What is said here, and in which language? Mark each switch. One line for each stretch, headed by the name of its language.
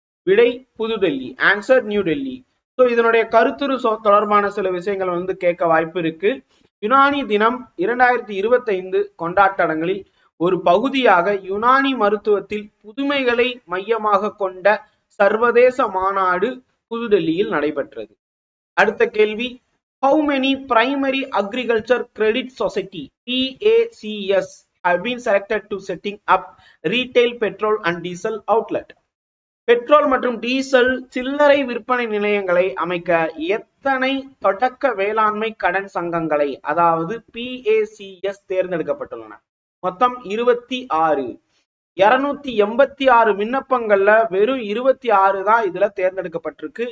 Tamil: விடை: புதுடெல்லி. Answer: new Delhi. So இதனுடைய கருத்துரு தொடர்பான சில விஷயங்கள் வந்து கேட்க வாய்ப்பு இருக்கு. யுனானி தினம் 2025 கொண்டாட்டங்களில் ஒரு பகுதியாக யுனானி மருத்துவத்தில் புதுமைகளை மையமாக கொண்ட சர்வதேச மாநாடு புதுடெல்லியில் நடைபெற்றது. அடுத்த கேள்வி,
English: how many primary agriculture credit society PACS have been selected to setting up retail petrol and diesel outlet?
Tamil: Petrol மற்றும் டீசல் சில்லறை விற்பனை நிலையங்களை அமைக்க எத்தனை தொடக்க வேளாண்மை கடன் சங்கங்களை, அதாவது PACS தேர்ந்தெடுக்கப்பட்டுள்ளன? மொத்தம் 26. 286 விண்ணப்பங்கள்ல வெறும் 26 தான் இதுல தேர்ந்தெடுக்கப்பட்டிருக்கு.